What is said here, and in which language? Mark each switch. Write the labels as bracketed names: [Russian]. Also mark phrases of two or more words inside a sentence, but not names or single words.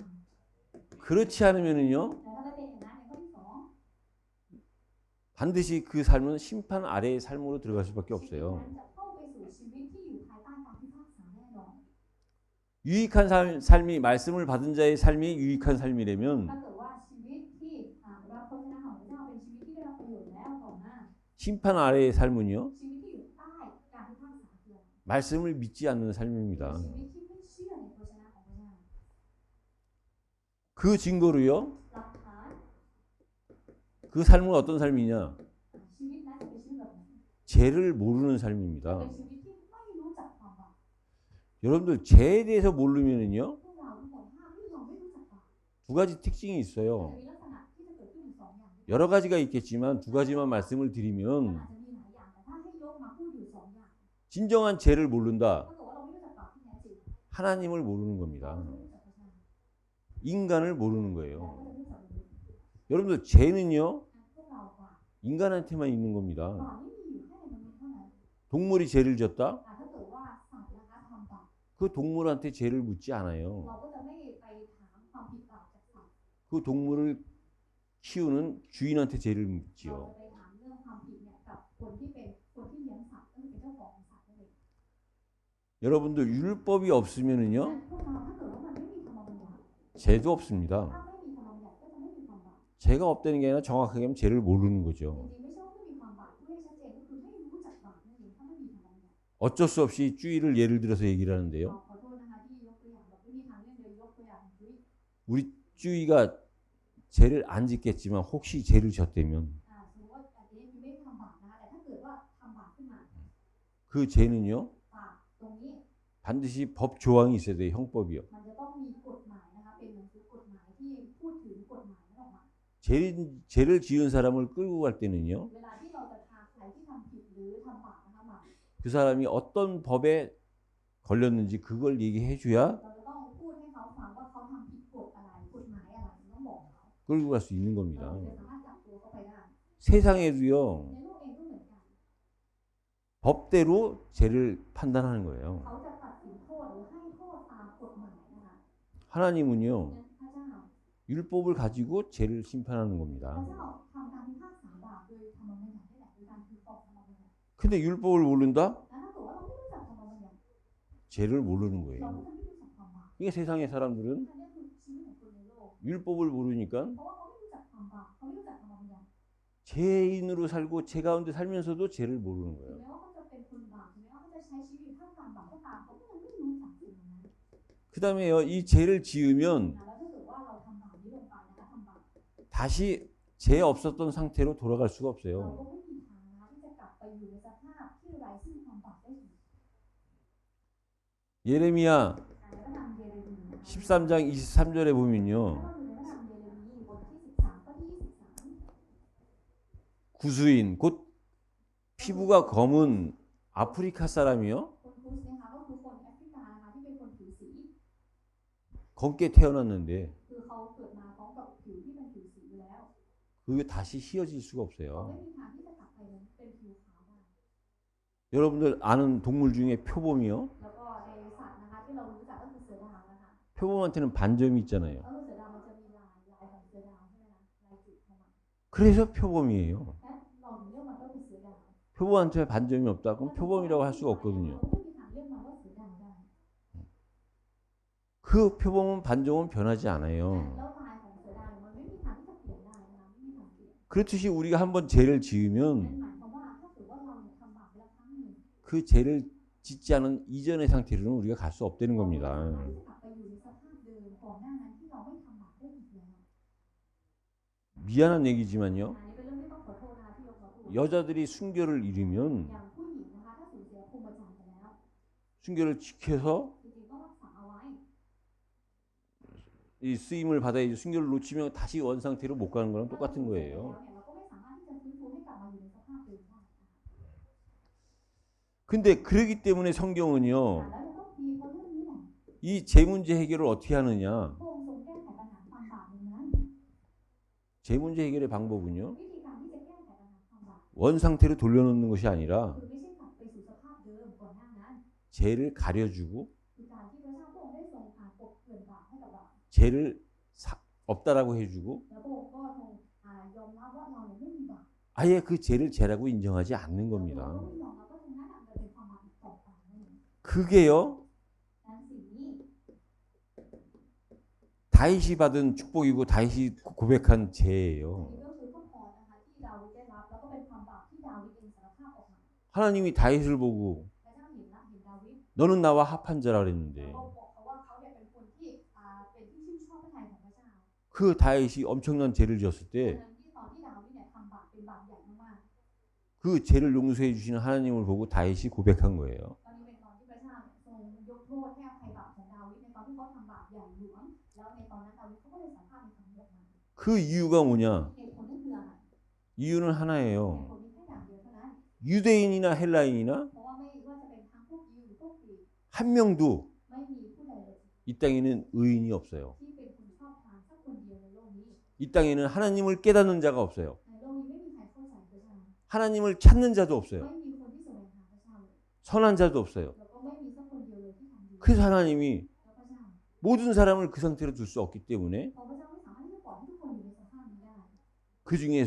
[Korean] 그렇지 않으면은요 [Thai] แต่ถ้าไม่เป็นอย่างนั้นในข้อที่สอง [Korean] 반드시 그 삶은 심판 아래의 삶으로 들어갈 수밖에 [Thai] ชีวิต [Korean] 없어요. [Thai] นั้นจะเข้าไปสู่ชีวิตที่อยู่ภายใต้การพิพากษาแน่นอน [Korean] 유익한 삶이 말씀을 받은 자의 삶이 유익한 삶이라면 [Thai] ถ้าเกิดว่าชีวิตที่รับพระวจนะของพระเจ้าเป็นชีวิตที่ได้รับประโยชน์แล้วต่อมา [Korean] 심판 아래의 삶은요 [Thai] ชีวิตที่อยู่ใต้การพิพากษาคืออะไร [Korean] 말씀을 믿지 않는 [Thai] คือ [Korean] 삶입니다. [Thai] ชีวิตที่ไม่เชื่อในพระวจนะของพระเจ้า [Korean] 그 증거로요 [Thai] หลักฐาน [Korean] 그 삶은 어떤 삶이냐? [Thai] ชีวิตนั้นจะเป็นชีวิตแบบไหน [Korean] 죄를 모르는 [Thai] เป็น [Korean] 삶입니다. [Thai] ชีวิตที่ไม่รู้จักความบาป [Korean] 여러분들 죄에 대해서 모르면은요 [Thai] พวกเราทุกคนถ้าที่เราไม่รู้จักบาป [Korean] 두 가지 특징이 [Thai] จะ [Korean] 있어요. [Thai] มีลักษณะที่จะเกิดขึ้นอยู่สองอย่าง [Korean] 여러 가지가 있겠지만 두 가지만 말씀을 [Thai] มัน [Korean] 드리면 [Thai] อาจจะมีหลายอย่างแต่ถ้าให้ยกมาพูดอยู่สองอย่าง [Korean] 진정한 죄를 모른다. [Thai] ถ้าเกิดว่าเราไม่รู้จักบาปที่แท้จริง [Korean] 하나님을 모르는 [Thai] เรา [Korean] 겁니다. [Thai] ก็จะไม่รู้จักพระเจ้า [Korean] 인간을 모르는 [Thai] เรา [Korean] 거예요. [Thai] ก็จะไม่รู้จักมนุษย์ [Korean] 여러분들 죄는요 [Thai] พวกเราบาป [Korean] 인간한테만 있는 겁니다. [Thai] บาปไม่มีอยู่แค่ในมนุษย์เท่านั้น [Korean] 동물이 죄를 졌다? [Thai] ถ้าเกิดว่าสัตว์นะคะทำบาป [Korean] 그 동물한테 죄를 묻지 않아요. [Thai] เราก็จะไม่ไปถามความผิดบาปจากสัตว์ [Korean] 그 동물을 키우는 주인한테 죄를 [Thai] เรา [Korean] 묻지요. [Thai] จะไปถามเรื่องความผิดเนี่ยกับคนที่เลี้ยงสัตว์ก็คือเป็นเจ้าของสัตว์นั่นเอง [Korean] 여러분들 율법이 없으면은요 [Thai] พวกเราถ้าเกิดว่ามันไม่มีธรรมบัญญัติ [Korean] 죄도 없습니다. [Thai] ถ้าไม่มีธรรมบัญญัติก็จะไม่มีความบาป [Korean] 죄가 없다는 게 아니라 정확하게 하면 죄를 모르는 [Thai] จ [Korean] 거죠. [Thai] ริงๆไม่ใช่ว่าไม่มีความบาปพูดให้ชัดเจนก็คือไม่รู้จักบาปนั่นเองถ้าไม่มีธรรมบัญญัติ [Korean] 어쩔 수 없이 주의를 예를 들어서 얘기를 하는데요. [Thai] ขอโทษนะคะที่ยกตัวอย่างแบบไม่มีทางเลือกเลยยกตัวอย่างจุ้ย [Korean] 우리 주의가 죄를 안 짓겠지만 혹시 죄를 졌다면 [Thai] สมมติว่าแต่นี้คือไม่ทำบาปนะคะแต่ถ้าเกิดว่าทำบาปขึ้นมา [Korean] 그 죄는요 [Thai] บาปตรงนี้ [Korean] 반드시 법 조항이 있어야 돼요. 형법이요. [Thai] มันจะต้องมีกฎหมายนะคะเป็นหนังสือกฎหมายที่พูดถึงกฎหมายนั้นออกมา [Korean] 죄를 지은 사람을 끌고 갈 때는요 [Thai] เวลาที่เราจะพาใครที่ทำผิดหรือทำบาปนะคะมา [Korean] 그 사람이 어떤 법에 걸렸는지 그걸 얘기해 줘야 [Thai] เราจะต้องพูดให้เขาฟังว่าเขาทำผิดกฎอะไรกฎหมายอะไรต้องบอกเขา [Korean] 끌고 갈 수 있는 [Thai] เรา [Korean] 겁니다. [Thai] จะสามารถจับตัวเขาไปได้ [Korean] 세상에도요 [Thai] ในโลกเองก็เหมือนกัน [Korean] 법대로 죄를 판단하는 거예요. [Thai] เขาจะตัดสินโทษหรือให้โทษตามกฎหมายนะคะ [Korean] 하나님은요 [Thai] พระเจ้า [Korean] 율법을 가지고 죄를 심판하는 [Thai] พระ [Korean] 겁니다. [Thai] เจ้าทำการพิพากษาบาปโดยธรรมบัญญัตินี่แหละโดยการถือครองธรรมบัญญัติ [Korean] 근데 율법을 모른다? [Thai] แล้วถ้าเกิดว่าเราไม่รู้จักธรรมบัญญัติ [Korean] 죄를 모르는 [Thai] เรา [Korean] 거예요. [Thai] ก็จะไม่รู้จักความบาป [Korean] 이게 세상의 사람들은 [Thai] อันนี้คือชีวิตของคนในโลก [Korean] 율법을 모르니까 [Thai] เพราะว่าเขาไม่รู้จักความบาปเขาไม่รู้จักธรรมบัญญัติ [Korean] 죄인으로 살고 죄 가운데 살면서도 죄를 모르는 [Thai] ถึง [Korean] 거예요. [Thai] แม้ว่าเขาจะเป็นคนบาปถึงแม้ว่าเขาจะใช้ชีวิตอยู่ท่ามกลางบาปก็ตามเขาก็ยังไม่รู้จักสิ่งนั้น [Korean] 그 다음에요 이 죄를 지으면 [Thai] แล้วถ้าเกิดว่าเราทำบาปนี้ลงไปนะคะทำบาป [Korean] 다시 죄 없었던 상태로 돌아갈 수가 [Thai] เรา [Korean] 없어요. [Thai] ก็ไม่มีทางนะที่จะกลับไปอยู่ในสภาพที่ไร้ซึ่งความบาปได้อีก [Korean] 예레미야 [Thai] แล้วก็นำเยเรมีนะคะ [Korean] 13장 23절에 보면요 [Thai] แล้วก็อยู่ในพระนามเยเรมีบทที่13ข้อที่23 [Korean] 구스인 곧 피부가 검은 아프리카 사람이요 [Thai] คนคุสนะคะก็คือคนแอฟริกานะคะที่เป็นคนผิวสี [Korean] 검게 태어났는데 [Thai] คือเขาเกิดมาพร้อมกับผิวที่เป็นผิวสีอยู่แล้ว [Korean] 그게 다시 희어질 수가 [Thai] เขา [Korean] 없어요. [Thai] ไม่มีทางที่จะกลับไปเป็นผิวขาวได้ [Korean] 여러분들 아는 동물 중에 표범이요 [Thai] แล้วก็ในสัตว์นะคะที่เรารู้จักก็คือเสือดาวนะคะ [Korean] 표범한테는 반점이 있잖아요. [Thai] ก็คือเสือดาวมันจะมีลายของเสือดาวใช่ไหมคะลายจุดของมัน [Korean] 그래서 표범이에요. [Thai] และเราถึงเรียกมันว่าเป็นเสือดาว [Korean] 표범한테 반점이 없다 그럼 표범이라고 할 수가 없거든요. [Thai] เราไม่มีทางเรียกมันว่าเสือดาวได้ [Korean] 그 표범은 반점은 변하지 않아요. [Thai] แล้วลายของเสือดาวมันไม่มีทางที่จะเปลี่ยนได้นะคะไม่มีทางเปลี่ยน [Korean] 그렇듯이 우리가 한번 죄를 [Thai] นั่น [Korean] 지으면 [Thai] หมายความว่าถ้าเกิดว่าเราทำบาปไปแล้วครั้งหนึ่ง [Korean] 그 죄를 짓지 않은 이전의 상태로는 우리가 갈 수 없다는 [Thai] เราไม่ [Korean] 겁니다. [Thai] สามารถที่จะกลับไปอยู่ในสภาพเดิมก่อนหน้านั้นที่เราไม่ทำบาปได้อีกแล้ว [Korean] 미안한 얘기지만요. [Thai] อันนี้เป็นเรื่องที่ต้องขอโทษนะคะที่ยกมาพูด [Korean] 여자들이 순결을 잃으면 [Thai] อย่างผู้หญิงนะคะถ้าสูญเสียพรหมจรรย์ไปแล้ว [Korean] 순결을 지켜서 [Thai] จริงๆต้องรักษาเอาไว้ [Korean] 이 쓰임을 받아야지 순결을 놓치면 다시 원 상태로 못 가는 거랑 똑같은 [Thai] แล้ว [Korean] 거예요. [Thai] เนี่ยเราก็ไม่สามารถที่จะฟื้นฟูให้กลับมาอยู่ในสภาพเดิมได้ [Korean] 근데 그러기 때문에 성경은요. [Thai] แล้วเราต้องมีเพราะเรื่องนี้แหละ [Korean] 이 제 문제 해결을 어떻게 하느냐? [Thai] พระองค์ทรงแก้ไขปัญหาความบาปนั้น [Korean] 제 문제 해결의 방법은요. [Thai] วิธีการที่จะแก้ไขปัญหาความบาป [Korean] 원 상태로 돌려놓는 것이 아니라 [Thai] คือไม่ใช่กลับไปสู่สภาพเดิมก่อนหน้านั้น [Korean] 죄를 가려주고 [Thai] คือการที่พระเจ้าพระองค์ได้ทรงพากบเกลื่อนบาปให้กับเรา [Korean] 죄를 없다라고 해주고 [Thai] แล้วพระองค์ก็ทรงยอมรับว่าเราเนี่ยไม่มีบาป [Korean] 아예 그 죄를 죄라고 인정하지 않는 [Thai] เรา [Korean] 겁니다. [Thai] ก็ไม่ยอมรับว่าตรงนั้นมันเป็นความบาปอีกต่อไปนั่นเอง [Korean] 그게요. [Thai] นั้นสิ่งนี้ [Korean] 다윗이 받은 축복이고 다윗이 고백한 [Thai] อัน [Korean] 죄예요. [Thai] นี้ก็คือพระพรนะคะที่ดาวิดได้รับแล้วก็เป็นความบาปที่ดาวิดเองสารภาพออกมา [Korean] 하나님이 다윗을 보고 [Thai] พระเจ้าเห็นดาวิด [Korean] 너는 나와 합한 자라 [Thai] แล้ว [Korean] 그랬는데 [Thai] ก็บอกเขาว่าเขาเนี่ยเป็นคนที่เป็นที่ชื่นชอบพระทัยของพระเจ้า [Korean] 그 다윗이 엄청난 죄를 지었을 [Thai] ดัง [Korean] 때 [Thai] นั้นที่ตอนที่ดาวิดเนี่ยทำบาปเป็นบาปใหญ่มาก [Korean] 그 죄를 용서해 주시는 하나님을 보고 다윗이 고백한 거예요. [Thai] ๆตอนนี้เป็นตอนที่พระเจ้าเนี่ยทรงยกโทษให้อภัยบาปของดาวิดในตอนที่เขาทำบาปใหญ่หลวงแล้วในตอนนั้นดาวิดเขาก็เลยสารภาพในคำนี้ออกมา [Korean] 그 이유가 뭐냐? [Thai] เหตุผลนั่นคืออะไร [Korean] 이유는 [Thai] เหตุ [Korean] 하나예요. [Thai] ผลมีแค่อย่างเดียวเท่านั้น [Korean] 유대인이나 헬라인이나 [Thai] เพราะว่าไม่ว่าจะเป็นทั้งพวกยิวหรือพวกกรีก [Korean] 한 명도 [Thai] ไม่มีผู้ใดเลย [Korean] 이 땅에는 의인이 없어요. [Thai] ที่เป็นคนชอบทานสักคนเดียวในโลกนี้ [Korean] 이 땅에는 하나님을 깨닫는 자가 없어요. [Thai] ในโลกนี้ไม่มีใครเข้าใจพระเจ้า [Korean] 하나님을 찾는 자도 없어요. [Thai] ไม่มีคนที่แสวงหาพระเจ้าเลย [Korean] 선한 자도 없어요. [Thai] แล้วก็ไม่มีสักคนเดียวเลยที่ทำดี [Korean] 그래서 하나님이 [Thai] แล้วพระเจ้า [Korean] 모든 사람을 그 상태로 둘 수 없기 때문에 [Thai] เพราะพระเจ้าไม่สามารถที่จะปล่อยให้ทุกคนอยู่ในสภาพนี้ได้ [Korean] 그 중에서